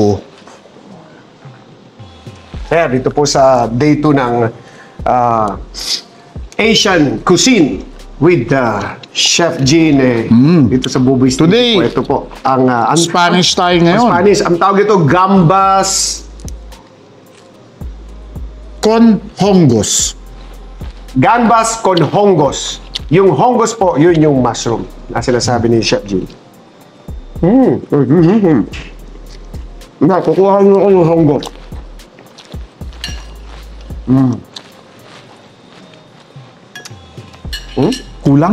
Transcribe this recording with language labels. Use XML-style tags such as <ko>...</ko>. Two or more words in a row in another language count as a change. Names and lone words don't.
<tl>Kaya dito po sa day 2 ng</tl> <en>Asian cuisine</en> <tl>with Chef Gene dito sa Buboy's TV Today, po. Ito po ang Spanish tayo ngayon. Spanish. Ang tawag ito gambas.</tl> <es>Con hongos. Gambas con hongos.</es> <tl>Yung hongos po, yun yung mushroom na sinasabi ni Chef Gene. Kukuha nyo ko yung hongos. Kulang.</tl>